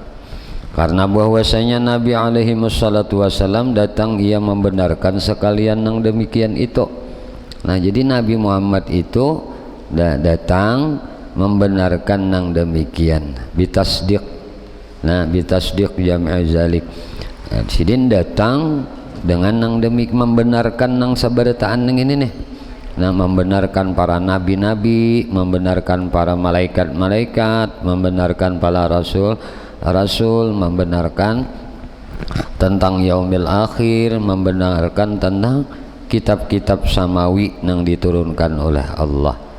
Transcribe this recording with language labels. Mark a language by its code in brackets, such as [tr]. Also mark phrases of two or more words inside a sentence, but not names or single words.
[bjn] Karena bahwasanya Nabi [ar] عليهم الصلاة والسلام [bjn] datang ia membenarkan sekalian nang demikian itu. Jadi Nabi Muhammad itu datang membenarkan nang demikian bitasdiq. [ar] بتصديق جميع ذلك. [bjn] Sidin datang dengan nang membenarkan nang sabarataan nang ini nih. [id] Membenarkan para nabi-nabi, membenarkan para malaikat-malaikat, membenarkan para rasul, membenarkan tentang [ar] يوم الآخر, [id] membenarkan tentang kitab-kitab samawi yang diturunkan oleh Allah.